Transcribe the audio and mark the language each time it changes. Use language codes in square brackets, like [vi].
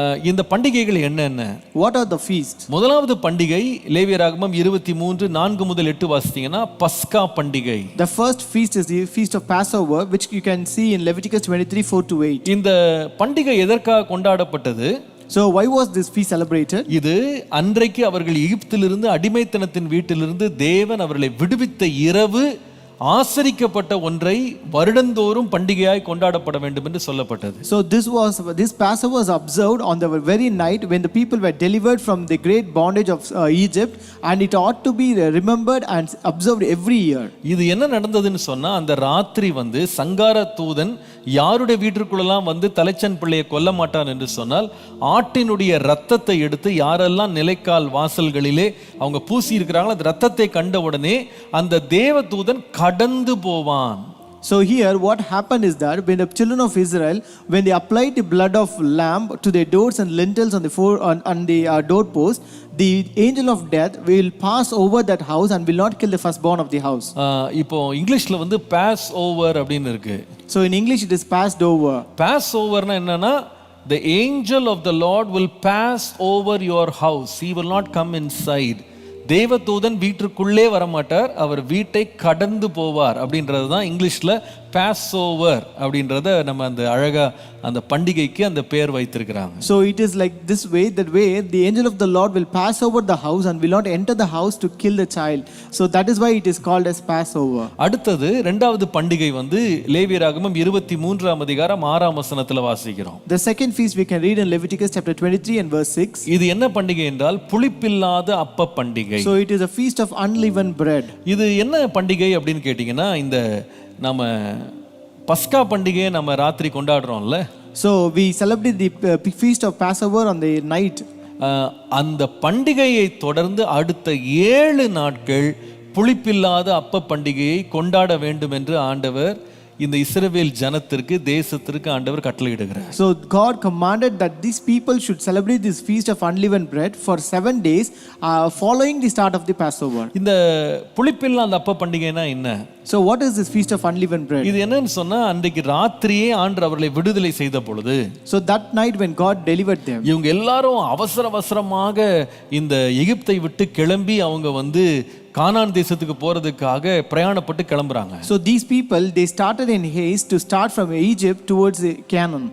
[ta] இந்த பண்டிகைகள் என்னென்ன? [en] What are the feasts? [ta] முதலாவது பண்டிகை லேவியராகமம் 23:4 முதல் 8 வாசித்தீங்கன்னா பஸ்கா பண்டிகை. [en] The first feast is the feast of Passover, which you can see in Leviticus 23:4 to 8. [ta] இந்த பண்டிகை எதற்காக கொண்டாடப்பட்டது? [en] So why was this feast celebrated? [ta] இது அன்றைக்கு அவர்கள் எகிப்திலிருந்து அடிமைத்தனத்தின் வீட்டிலிருந்து தேவன் அவர்களை விடுவித்த இரவு ஆசரிக்கப்பட்ட ஒன்றை வருடந்தோறும் பண்டிகையாய் கொண்டாடப்பட வேண்டும் என்று சொல்லப்பட்டது. [en] So this Passover was observed on the very night when the people were delivered from the great bondage of Egypt, and it ought to be remembered and observed every year. [ta] இது என்ன நடந்ததுன்னு சொன்னா அந்த ராத்திரி சங்கார தூதன் யாருடைய வீட்டிற்குள்ளெல்லாம் தலைச்சன் பிள்ளையை கொல்ல மாட்டான் என்று சொன்னால் ஆட்டினுடைய ரத்தத்தை எடுத்து யாரெல்லாம் நிலைக்கால் வாசல்களிலே அவங்க பூசி இருக்கிறாங்களோ அந்த ரத்தத்தை கண்ட உடனே அந்த தேவ தூதன் கடந்து போவான். [en] So here what happened is that when the children of Israel, when they applied the blood of lamb to their doors and lintels on the doorpost, the angel of death will pass over that house and will not kill the firstborn of the house. [ta] இப்போ இங்கிலீஷ்ல pass over அப்படினு இருக்கு. [en] So in English it is passed over. Pass overனா [ta] என்னன்னா [en] the angel of the Lord will pass over your house. He will not come inside. [ta] தேவதூதன் வீட்டிற்குள்ளே வரமாட்டார், அவர் வீட்டை கடந்து போவார். அப்படின்றது தான் இங்கிலீஷ்ல பாஸ் ஓவர் அப்படின்றத நம்ம அந்த அழகா அந்த பண்டிகைக்கு அந்த பேர் வைத்திருக்கிறாங்க. [en] So it is like this way, that way the angel of the Lord will pass over the house and will not enter the house to kill the child. So that is why it is called as Passover. [ta] அடுத்தது இரண்டாவது பண்டிகை வந்து லேவியராகமம் 23ஆம் அதிகாரம் 6ஆம் வசனத்துல வாசிக்கிறோம். [en] The second feast we can read in Leviticus chapter 23 and verse 6. [ta] இது என்ன பண்டிகை என்றால் புளிப்பில்லாத அப்ப பண்டிகை. [en] So it is a feast of unleavened bread. [ta] இது என்ன பண்டிகை அப்படின்னு கேட்டிங்கன்னா, இந்த நம்ம பஸ்கா பண்டிகையை நம்ம ராத்திரி கொண்டாடுறோம்ல. [en] So we celebrate the feast of Passover on the night. [ta] அந்த பண்டிகையை தொடர்ந்து அடுத்த 7 நாட்கள் புளிப்பில்லாத அப்ப பண்டிகையை கொண்டாட வேண்டும் என்று ஆண்டவர் இந்த இஸ்ரவேல் ஜனத்திற்கு, தேசத்திற்கு ஆண்டவர் கட்டளையிடுகிறார். [en] So God commanded that these people should celebrate this feast of unleavened bread for 7 days following the start of the Passover. [ta] இந்த புளிப்பில்லாத அப்ப பண்டிகைனா என்ன? [en] So what is this feast of unleavened bread? [ta] இது என்னன்னு சொன்னா, அன்றைக்கு ராத்திரியே ஆண்டவர் அவர்களை விடுதலை செய்த பொழுது, [en] So that night when God delivered them, [ta] இவங்க எல்லாரும் அவசரமாக இந்த எகிப்தை விட்டு கிளம்பி அவங்க வந்து கானான் தேசத்துக்கு போறதுக்காக பிரயாணப்பட்டு கிளம்புறாங்க. [en] So these people, they started in haste to start from Egypt towards Canaan.